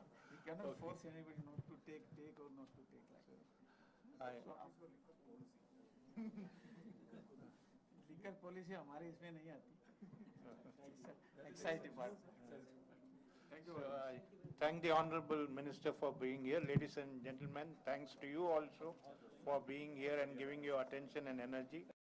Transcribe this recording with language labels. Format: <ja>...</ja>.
<en>We cannot force anybody not to take or not to take like that. Liquor policy</en> <hi>हमारे इसमें नहीं आती.</hi> <en>Excise department. Thank you. So I thank the Honorable Minister for being here. Ladies and gentlemen, thanks to you also for being here and giving your attention and energy.</en>